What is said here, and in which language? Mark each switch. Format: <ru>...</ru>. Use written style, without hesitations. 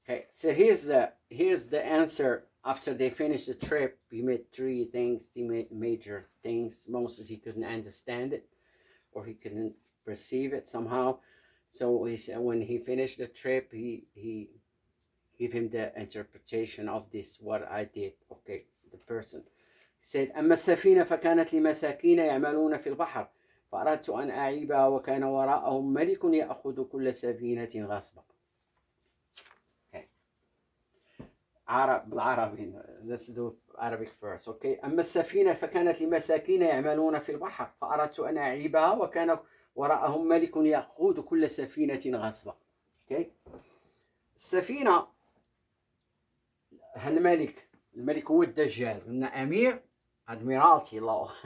<en>So here's the answer. After they finished the trip, he made three things. He made major things. Moses, he couldn't understand it, or he couldn't perceive it somehow. So he said when he finished the trip, he gave him the interpretation of this, what I did. Okay, the person said,</en> <ar>"أما السفينة فكانت لمساكين يعملون في البحر فأردت أن أعيبها وكان وراءهم ملك يأخذ كل سفينة غصبا." Okay, بالعربي.</ar> <en>Let's do Arabic first.</en> <ar>Okay, أما السفينة فكانت لمساكين يعملون في البحر فأردت أن أعيبها وكان وراءهم ملك يأخذ كل سفينة غصبا. Okay, السفينة الملك هو الدجال. قلنا أمير Admiralty law.</ar>